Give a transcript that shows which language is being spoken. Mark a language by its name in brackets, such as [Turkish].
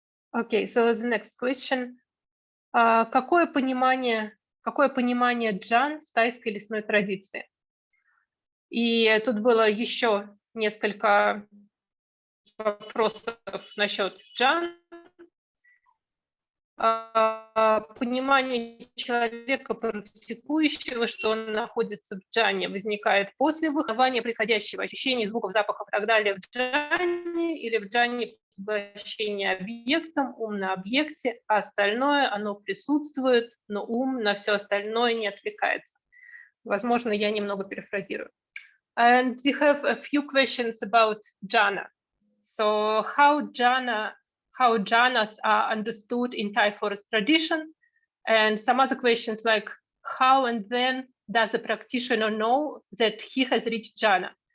[English] Okay, so the next question. [Russian] Какое понимание джан в тайской лесной традиции? И тут было еще несколько вопросов насчет джан. Понимание человека, практикующего, что он находится в джане, возникает после выхования происходящего, ощущений звуков, запахов и так далее в джане или в джане поглощение объектом, ум на объекте, а остальное, оно присутствует, но ум на все остальное не отвлекается. Возможно, я немного перефразирую. [English] And we have a few questions about jhana. So how jhanas are understood in Thai forest tradition, and some other questions like how and when does a practitioner know that he has reached jhana?